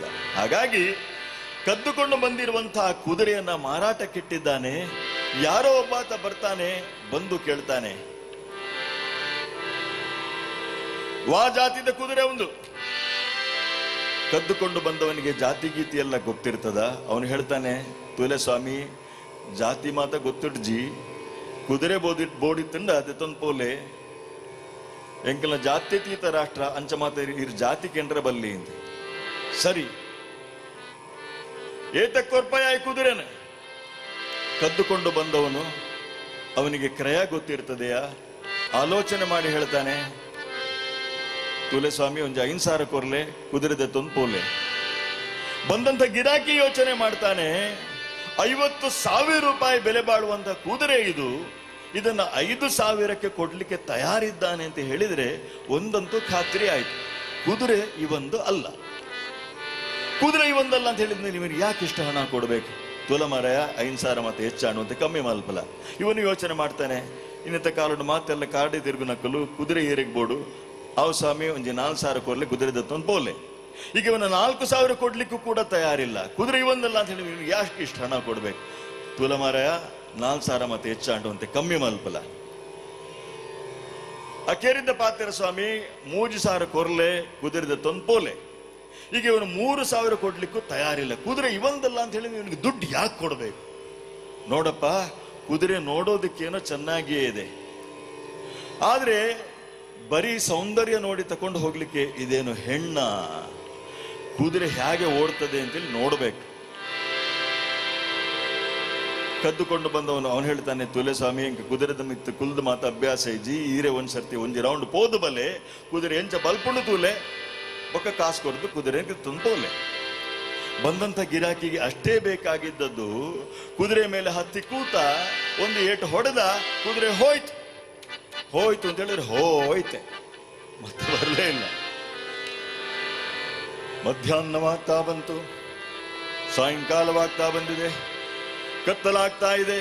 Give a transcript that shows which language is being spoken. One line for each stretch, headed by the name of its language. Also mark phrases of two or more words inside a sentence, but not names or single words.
Kannada: ಹಾಗಾಗಿ ಕದ್ದುಕೊಂಡು ಬಂದಿರುವಂತಹ ಕುದುರೆಯನ್ನ ಮಾರಾಟಕ್ಕಿಟ್ಟಿದ್ದಾನೆ. ಯಾರೋ ಒಬ್ಬಾತ ಬರ್ತಾನೆ, ಬಂದು ಕೇಳ್ತಾನೆ, ವಾ ಜಾತಿದ ಕುದುರೆ ಒಂದು. ಕದ್ದುಕೊಂಡು ಬಂದವನಿಗೆ ಜಾತಿ ಗೀತಿ ಎಲ್ಲ ಗೊತ್ತಿರ್ತದ. ಅವನು ಹೇಳ್ತಾನೆ,
Tulu: ತುಲೆ ಸ್ವಾಮಿ ಜಾತಿ ಮಾತ ಗೊತ್ತಿಡ್ಜಿ, ಕುದುರೆ ಬೋಡಿತ್ತಂಡ ಅದೆತ್ತೊಂದು ಪೋಲೆ ಎಂಕಲ ಜಾತ್ಯತೀತ ರಾಷ್ಟ್ರ ಅಂಚ ಮಾತ ಇರ್ ಜಾತಿ ಕೇಂದ್ರ ಬಲ್ಲಿ ಅಂತ. ಸರಿ, ಏತಕ್ಕೊರ್ಪಾಯ ಕುದುರೆನ.
Kannada: ಕದ್ದುಕೊಂಡು ಬಂದವನು, ಅವನಿಗೆ ಕ್ರಯ ಗೊತ್ತಿರ್ತದೆಯಾ? ಆಲೋಚನೆ ಮಾಡಿ ಹೇಳ್ತಾನೆ,
Tulu: ತುಲೆ ಸ್ವಾಮಿ ಒಂದು 5,000 ಕೊರ್ಲೆ ಕುದುರೆದೆತ್ತೊಂದು ಪೋಲೆ.
Kannada: ಬಂದಂತ ಗಿರಾಕಿ ಯೋಚನೆ ಮಾಡ್ತಾನೆ, 50,000 ರೂಪಾಯಿ ಬೆಲೆ ಬಾಳುವಂತ ಕುದುರೆ ಇದು, ಇದನ್ನ 5,000ಕ್ಕೆ ಕೊಡ್ಲಿಕ್ಕೆ ತಯಾರಿದ್ದಾನೆ ಅಂತ ಹೇಳಿದ್ರೆ ಒಂದಂತೂ ಖಾತ್ರಿ ಆಯ್ತು, ಕುದುರೆ ಇವೊಂದು ಅಲ್ಲ. ಕುದುರೆ ಇವೊಂದಲ್ಲ ಅಂತ ಹೇಳಿದ್ರೆ ನಿಮಗೆ ಯಾಕೆ ಇಷ್ಟು ಹಣ ಕೊಡ್ಬೇಕು?
Tulu: ತುಲಮರಯ 5,000 ಮತ್ತೆ ಹೆಚ್ಚಾಣು ಅಂತ ಕಮ್ಮಿ ಮಲ್ಪಲ.
Kannada: ಇವನು ಯೋಚನೆ ಮಾಡ್ತಾನೆ,
Tulu: ಇನ್ನತ್ತ ಕಾಲೋಡು ಮಾತೆಲ್ಲ ಕಾಡಿ ತಿರುಗು ನಕ್ಕಲು ಕುದುರೆ ಏರಿಗೆ ಬೋಡು, ಅವು ಸ್ವಾಮಿ ಒಂದು 4,000 ಕೊರ್ಲೆ ಕುದುರೆ ದತ್ತೊಂದು ಪೋಲೆ.
Kannada: ಈಗ ಇವನ 4,000 ಕೊಡ್ಲಿಕ್ಕೂ ಕೂಡ ತಯಾರಿಲ್ಲ. ಕುದುರೆ ಇವೊಂದಲ್ಲ ಅಂತ ಹೇಳಿ ಯಾಕೆ ಇಷ್ಟು ಹಣ ಕೊಡ್ಬೇಕು?
Tulu: ತುಲಮರಯ 4 ಮತ್ತೆ ಹೆಚ್ಚಾಂಡುವಂತೆ ಕಮ್ಮಿ ಮಲ್ಪಲ ಅಕೇರಿದ್ದ ಪಾತ್ರ ಸ್ವಾಮಿ 3,000 ಕೊರ್ಲೆ ಕುದುರೆದ ತೊಂದ್ಪೋಲೆ.
Kannada: ಈಗ ಇವನು 3,000 ಕೊಡ್ಲಿಕ್ಕೂ ತಯಾರಿಲ್ಲ. ಕುದುರೆ ಇವಂದಲ್ಲ ಅಂತ ಹೇಳಿ ಇವನಿಗೆ ದುಡ್ಡು ಯಾಕೆ ಕೊಡ್ಬೇಕು? ನೋಡಪ್ಪ, ಕುದುರೆ ನೋಡೋದಕ್ಕೇನೋ ಚೆನ್ನಾಗಿಯೇ ಇದೆ, ಆದ್ರೆ ಬರೀ ಸೌಂದರ್ಯ ನೋಡಿ ತಕೊಂಡು ಹೋಗ್ಲಿಕ್ಕೆ ಇದೇನು ಹೆಣ್ಣ? ಕುದುರೆ ಹೇಗೆ ಓಡ್ತದೆ ಅಂತೇಳಿ ನೋಡ್ಬೇಕು. ಕದ್ದುಕೊಂಡು ಬಂದವನು ಅವನು ಹೇಳ್ತಾನೆ,
Tulu: ತುಲೆ ಸ್ವಾಮಿ ಕುದುರೆದ ಮಿತ್ತು ಕುಲ್ದ ಮಾತ ಅಭ್ಯಾಸ ಇಜ್ಜಿ ಈರೆ ಒಂದ್ ಸರ್ತಿ ಒಂಜಿ ರೌಂಡ್ ಪೋದು ಬಲೆ ಕುದುರೆ ಎಂಚ ಬಲ್ಪುಂಡು ತೂಲೆ ಬೊಕ್ಕ ಕಾಸು ಕೊಡ್ದು ಕುದುರೆ ತುಂಬೋಲೆ.
Kannada: ಬಂದಂತ ಗಿರಾಕಿಗೆ ಅಷ್ಟೇ ಬೇಕಾಗಿದ್ದದ್ದು ಕುದುರೆ ಮೇಲೆ ಹತ್ತಿ ಕೂತ ಒಂದು ಏಟು ಹೊಡೆದ, ಕುದುರೆ ಹೋಯ್ತು ಹೋಯ್ತು ಅಂತ ಹೇಳಿದ್ರೆ ಹೋಯ್ತೆ, ಮತ್ತೆ ಬರಲೇ ಇಲ್ಲ. ಮಧ್ಯಾಹ್ನವಾಗ್ತಾ ಬಂತು, ಸಾಯಂಕಾಲವಾಗ್ತಾ ಬಂದಿದೆ, ಕತ್ತಲಾಗ್ತಾ ಇದೆ.